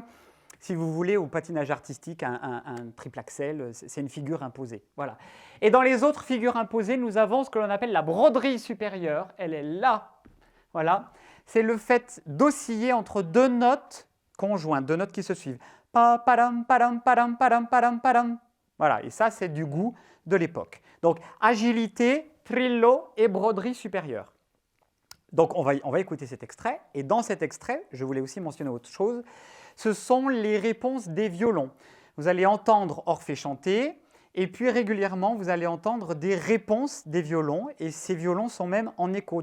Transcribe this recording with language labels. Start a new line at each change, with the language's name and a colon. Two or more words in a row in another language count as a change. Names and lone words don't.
French: Si vous voulez, au patinage artistique, un triple axel, c'est une figure imposée. Voilà. Et dans les autres figures imposées, nous avons ce que l'on appelle la broderie supérieure. Elle est là. Voilà. C'est le fait d'osciller entre deux notes conjointes, deux notes qui se suivent. Pa, padam, padam, padam, padam, padam, padam. Voilà. Et ça, c'est du goût de l'époque. Donc, agilité, trillo et broderie supérieure. Donc, on va écouter cet extrait. Et dans cet extrait, je voulais aussi mentionner autre chose. Ce sont les réponses des violons. Vous allez entendre Orphée chanter, et puis régulièrement, vous allez entendre des réponses des violons, et ces violons sont même en écho.